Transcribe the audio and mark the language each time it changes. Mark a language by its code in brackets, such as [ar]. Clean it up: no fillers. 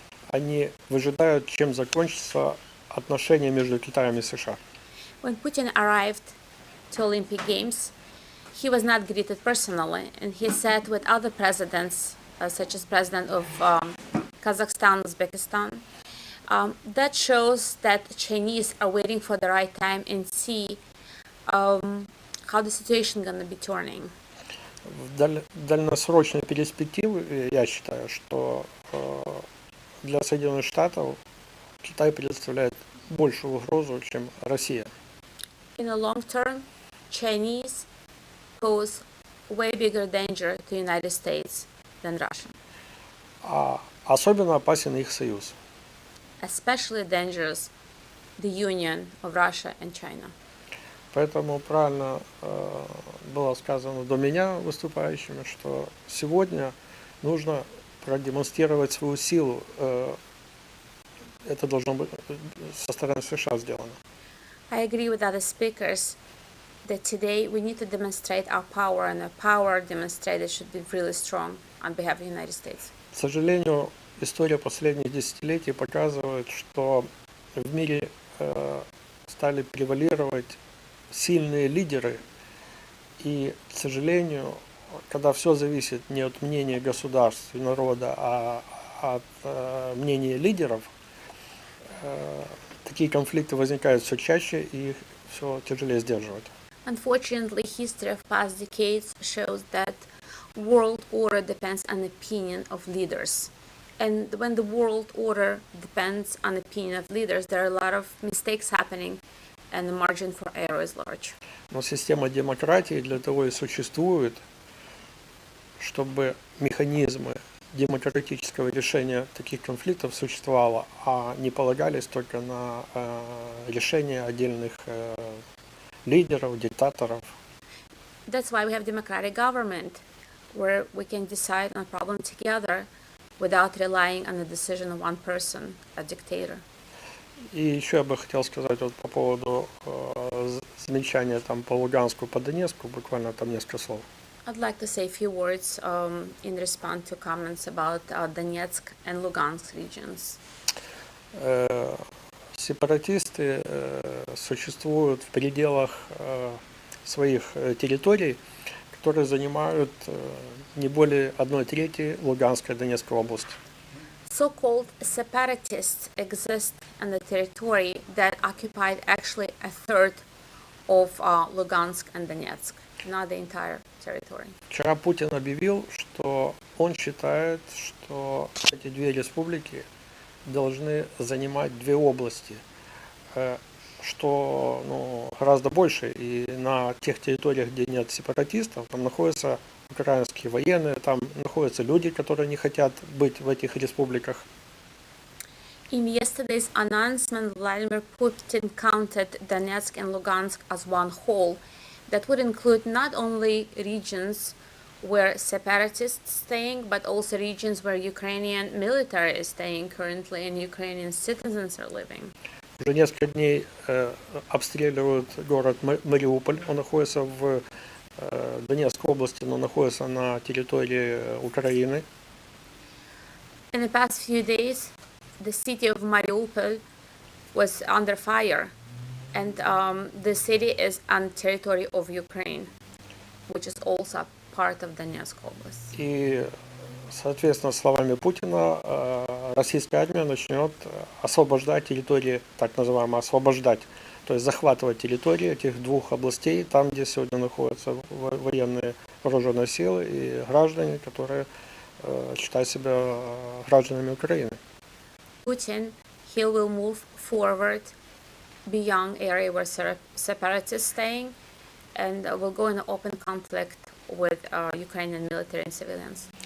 [ru] Они выжидают, чем закончатся отношения между Китаем и США. [en] When Putin arrived to Olympic Games, he was not greeted personally, and he sat with other presidents, such as President of Kazakhstan, Uzbekistan. That shows that Chinese are waiting for the right time and see how the situation is going to be turning. [ru] В дальносрочной перспективе я считаю, что для Соединенных Штатов Китай представляет большую угрозу, чем Россия. [en] In the long term, Chinese pose way bigger danger to the United States than Russia. [ru] Особенно опасен их союз. [en] Especially dangerous the union of Russia and China. [ru] Поэтому правильно было сказано до меня выступающими, что сегодня нужно продемонстрировать свою силу. Это должно быть со стороны США сделано. [en] I agree with other speakers that today we need to demonstrate our power, and our power demonstrated should be really strong on behalf of the United States. [ru] К сожалению, история последних десятилетий показывает, что в мире стали превалировать сильные лидеры, и, к сожалению, когда все зависит не от мнения государств и народа, а от мнения лидеров, такие конфликты возникают все чаще и их все тяжелее сдерживать. [en] Unfortunately, history of past decades shows that world order depends on opinion of leaders. And when the world order depends on opinion of leaders, there are a lot of mistakes happening, and the margin for error is large. [ru] Но система демократии для того и существует, чтобы механизмы демократического решения таких конфликтов существовало, а не полагались только на решение отдельных лидеров, диктаторов. [en] That's why we have democratic government, where we can decide on a problem together without relying on the decision of one person, a dictator. [ru] И еще я бы хотел сказать вот по поводу замечания там по Луганску, по Донецку, буквально там несколько слов. [en] I'd like to say a few words in response to comments about Donetsk and Lugansk regions. [ru] Сепаратисты существуют в пределах своих территорий, которые занимают не более 1/3 Луганской и Донецкой области. [en] So-called separatists exist on the territory that occupied actually 1/3 of Lugansk and Donetsk, not the entire territory. [ru] Вчера Путин объявил, что он считает, что эти две республики должны занимать две области, что гораздо больше. И на тех территориях, где нет сепаратистов, там находятся украинские военные, там находятся люди, которые не хотят быть в этих республиках. [en] In yesterday's announcement, Vladimir Putin counted Donetsk and Lugansk as one whole. That would include not only regions where separatists staying, but also regions where Ukrainian military is staying currently and Ukrainian citizens are living. [ru] Уже несколько дней обстреливают город Мариуполь. Он находится в Донецкой области, но находится на территории Украины. [en] In the past few days, the city of Mariupol was under fire, and the city is on territory of Ukraine, which is also part of Donetsk Oblast. [ru] И, соответственно, словами Путина, российская армия начнет освобождать территории, так называемые освобождать, то есть захватывать территории этих двух областей, там, где сегодня находятся военные вооруженные силы и граждане, которые считают себя гражданами Украины. [en] Putin, he will move forward beyond area where separatists staying, and will go in an open conflict with Ukrainian military and civilians.